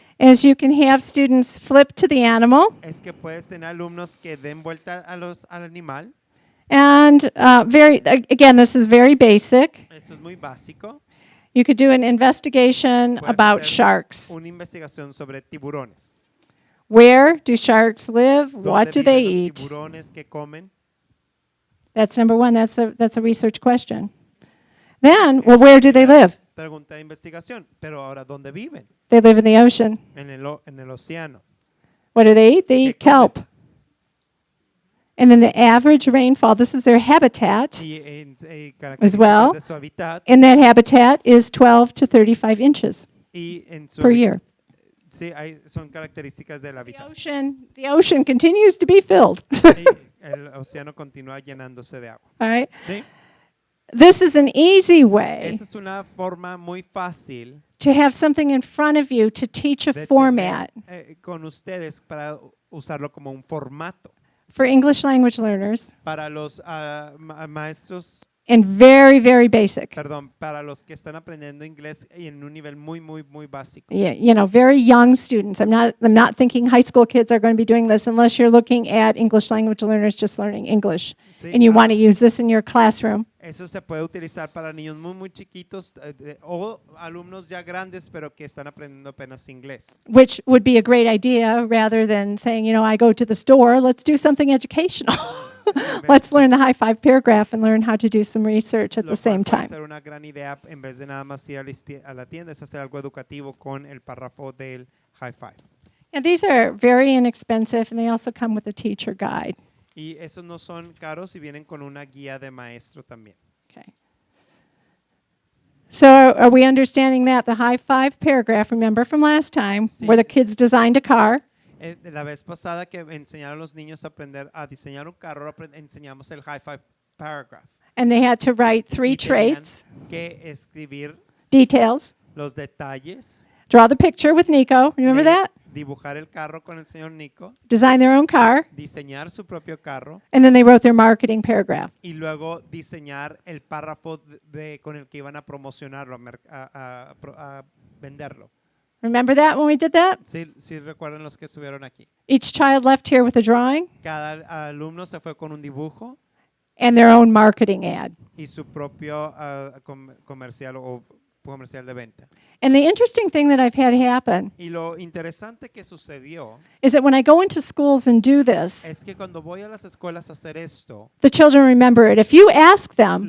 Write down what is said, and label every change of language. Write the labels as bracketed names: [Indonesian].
[English] is you can have students flip to the animal [Spanish] es que puedes tener alumnos que den vuelta al animal. [English] and again, this is very basic. [Spanish] Esto es muy básico. [English] You could do an investigation [Spanish] Puedes [English] about [Spanish] hacer [English] sharks. [Spanish] una investigación sobre tiburones. [English] Where do sharks live? What [Spanish] ¿Dónde [English] do they [Spanish] viven los [English] eat? [Spanish] tiburones que comen? [English] That's number one. That's a research question. Then, well, where do they live? [Spanish] Pregunta de investigación. Pero ahora, ¿dónde viven? [English] They live in the ocean. [Spanish] En el océano. [English] What do they eat? They eat [Spanish] ¿Qué comen? [English] kelp. And then the average rainfall, this is their habitat, [Spanish] Y [English] As well. [Spanish] características de su hábitat. [English] and that habitat is 12 to 35 inches [Spanish] Y en su [English] per year. [Spanish] Sí, son características del hábitat. [English] The ocean continues to be filled. [Spanish] Y el océano continúa llenándose de agua. [English] All right. [Spanish] ¿Sí? [English] This is an easy way [Spanish] Esta es una forma muy fácil [English] to have something in front of you to teach a [Spanish] de [English] format [Spanish] tener, con ustedes para usarlo como un formato [English] for English language learners [Spanish] para los maestros, [English] and very, very basic. [Spanish] perdón, para los que están aprendiendo inglés y en un nivel muy, muy, muy básico. [English] Yeah, very young students. I'm not thinking high school kids are going to be doing this unless you're looking at English language learners just learning English [Spanish] Sí, [English] and you want to use this in your classroom. [Spanish] Eso se puede utilizar para niños muy, muy chiquitos o alumnos ya grandes, pero que están aprendiendo apenas inglés. [English] Which would be a great idea rather than saying, I go to the store, let's do something educational. Let's learn the high five paragraph and learn how to do some research at [Spanish] Lo [English] the same [Spanish] cual puede [English] time. [Spanish] ser una gran idea en vez de nada más ir a la tienda, es hacer algo educativo con el párrafo del high five. [English] And these are very inexpensive and they also come with a teacher guide. [Spanish] Y esos no son caros y vienen con una guía de maestro también. [English] Okay. So are we understanding that? The high five paragraph, remember from last time, [Spanish] Sí. [English] where the kids designed a car, [Spanish] La vez pasada que enseñaron a los niños a aprender a diseñar un carro, enseñamos el high five paragraph. [English] and they had to write 3 [Spanish] Y tenían [English] traits, [Spanish] que escribir [English] details, [Spanish] los detalles. [English] draw the picture with Nico, remember [Spanish] de [English] that? [Spanish] Dibujar el carro con el señor Nico, [English] Design their own car, [Spanish] diseñar su propio carro [English] and then they wrote their marketing paragraph. [Spanish] y luego diseñar el párrafo con el que iban a promocionarlo, a venderlo. [English] Remember that when we did that? [Spanish] Sí recuerdan los que estuvieron aquí. [English] Each child left here with a drawing [Spanish] Cada alumno se fue con un dibujo [English] and their own marketing ad. [Spanish] y su propio comercial o comercial de venta. [English] And the interesting thing that I've had happen [Spanish] Y lo interesante que sucedió [English] is that when I go into schools and do this, [Spanish] es que cuando voy a las escuelas a hacer esto, [English] the children remember it. If you ask them